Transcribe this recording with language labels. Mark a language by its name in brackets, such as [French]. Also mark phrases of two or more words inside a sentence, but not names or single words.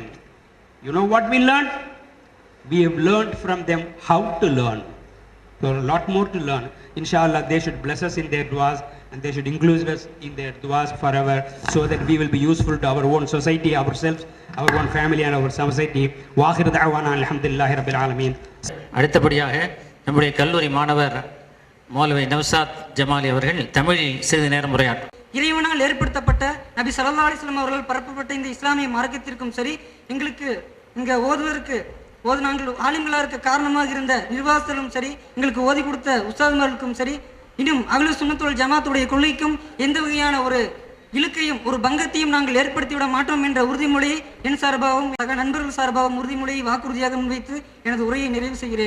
[English] You know what we learned? We have learned from them how to learn. There are a lot more to learn. Inshallah, they should bless us in their du'as and they should include us in their du'as forever so that we will be useful to our own society, ourselves, our own family and our society. [Arabic] وآخر دعوانا الحمد لله رب العالمين. [Tamil] அடுத்தபடியாக நம்முடைய கல்லூரி மாணவர் மௌலவி நவ்சாத் ஜமாலி அவர்கள் தமிழில் சிறிது நேரம் உரையாற்றும். இறைவனால் ஏற்படுத்தப்பட்ட நபி [Arabic] صلى الله عليه وسلم [Tamil] அவர்கள் பரப்பப்பட்ட இந்த இஸ்லாமிய மார்க்கத்திற்கும் சரி, எங்களுக்கு இங்கே நாங்கள் ஆலிம்களாக இருக்க காரணமாக இருந்த நிர்வாகத்திலும் சரி, எங்களுக்கு ஓதி கொடுத்த உஸ்தாதுமார்களுக்கும் சரி, இன்னும் அஹ்லு சுன்னத் வல் ஜமாத்துடைய கொள்கைக்கும் எந்த வகையான ஒரு இழுக்கையும் ஒரு பங்கத்தையும் நாங்கள் ஏற்படுத்திவிட மாட்டோம் என்ற உறுதிமொழியை என் சார்பாகவும் நண்பர்கள் சார்பாகவும் உறுதிமொழியை வாக்குறுதியாக முன்வைத்து எனது உரையை நிறைவு செய்கிறேன்.